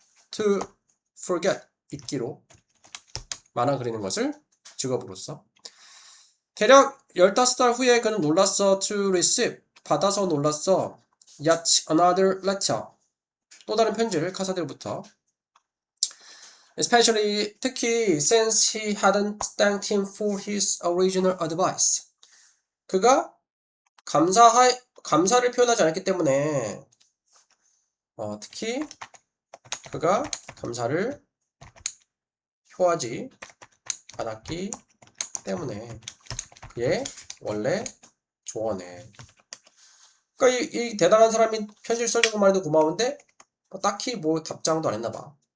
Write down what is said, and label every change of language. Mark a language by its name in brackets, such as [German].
[English] to forget [Korean] 잊기로 만화 그리는 것을 직업으로서 대략 15달 후에 그는 놀랐어. [English] To receive. [Korean] 받아서 놀랐어. [English] Yet another letter. [Korean] 또 다른 편지를 카사디로부터. [English] Especially [Korean] 특히 [English] since he hadn't thanked him for his original advice. [Korean] 그가 감사를 표현하지 않았기 때문에 특히 그가 감사를 표하지 않았기 때문에 그의 원래 조언에 그러니까 이 대단한 사람이 편지를 써준 것만 해도 고마운데 딱히 뭐 답장도 안 했나 봐.